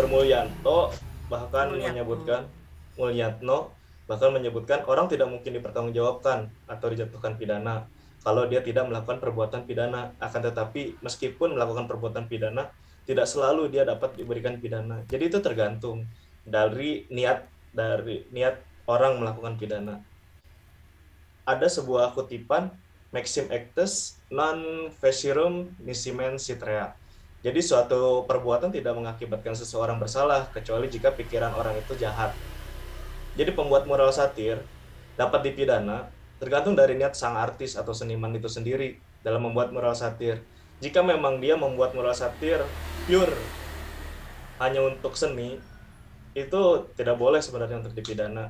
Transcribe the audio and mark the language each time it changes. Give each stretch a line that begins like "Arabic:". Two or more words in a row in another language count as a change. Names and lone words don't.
Indonesian: Mulyanto bahkan menyebutkan orang tidak mungkin dipertanggungjawabkan atau dijatuhkan pidana kalau dia tidak melakukan perbuatan pidana. Akan tetapi meskipun melakukan perbuatan pidana, tidak selalu dia dapat diberikan pidana. Jadi itu tergantung dari niat orang melakukan pidana. Ada sebuah kutipan Maxim
Latin: Actus non facirum nisi mens sit rea.
Indonesian: Jadi suatu perbuatan tidak mengakibatkan seseorang bersalah kecuali jika pikiran orang itu jahat. Jadi pembuat mural satir dapat dipidana tergantung dari niat sang artis atau seniman itu sendiri dalam membuat mural satir. Jika memang dia membuat mural satir pure hanya untuk seni, itu tidak boleh sebenarnya untuk dipidana.